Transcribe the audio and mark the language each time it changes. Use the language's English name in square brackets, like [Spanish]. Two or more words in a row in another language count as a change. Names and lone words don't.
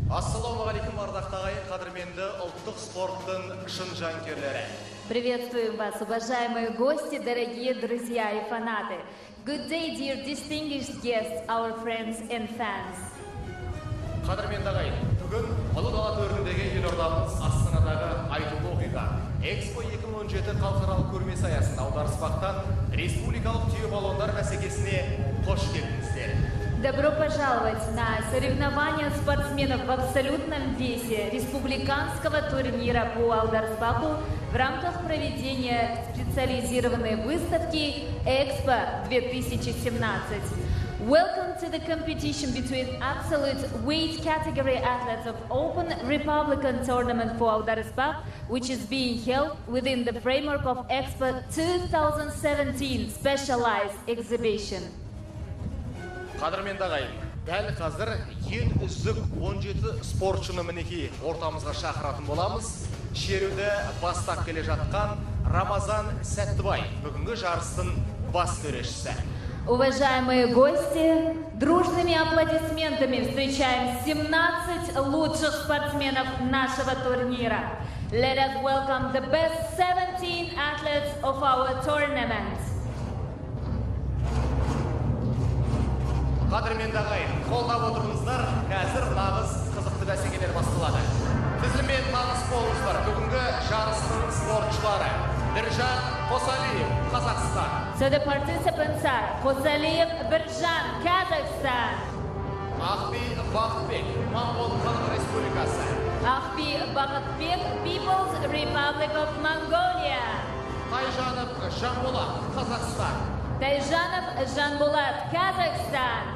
[Kazakh] Ассалаумағалейкум, ардақты ағайын, қадірменді ұлттық спорттың шын жанкерлері. [Russian] Приветствуем вас, уважаемые гости, дорогие друзья и фанаты. [English] Good day, dear distinguished guests, our friends and fans. [Kazakh] Қадірменді ағайын, бүгін ұлы дала төріндегі елордамыз Астанадағы айтулы оқиға. Экспо 2017 халықаралық көрмесі аясында аударыспақтан республикалық түйе балуандар бәсекесіне қош келдіңіздер. [Russian] Добро пожаловать на соревнования спортсменов в абсолютном весе республиканского турнира по аударыспаху в рамках проведения специализированной выставки Экспо 2017. [English] Welcome to the competition between absolute weight category athletes of Open Republican Tournament for Audarıspah, which is being held within the framework of Expo 2017 Specialized Exhibition. [Kazakh] Қадірменді ағайын, дәл қазір ең үздік 17 спортшыны мінекей ортамызға шақыратын боламыз. Шеруді бастап келе жатқан Рамазан Сәттібай, бүгінгі жарыстың бас төрешісі. [Russian] Уважаемые гости, дружными аплодисментами встречаем 17 лучших спортсменов нашего турнира. [English] Let us welcome the best 17 athletes of our tournament. [Kazakh] Қадірменді ағайын, қолдап отырыңыздар, қазір нағыз қызықты бәсекелер басталады. Тізіммен нағыз болыңыздар, бүгінгі жарыстың спортшылары. Біржан Қосалиев, Қазақстан. [English] So the participants are Қосалиев Біржан, Kazakhstan. [Kazakh] Ақби Бақытбек, Моңғол Халық Республикасы. Ақби Бақытбек, [English] People's Republic of Mongolia. [Kazakh] Тайжанов Жанболат, Қазақстан. Тайжанов Жанболат, Kazakhstan.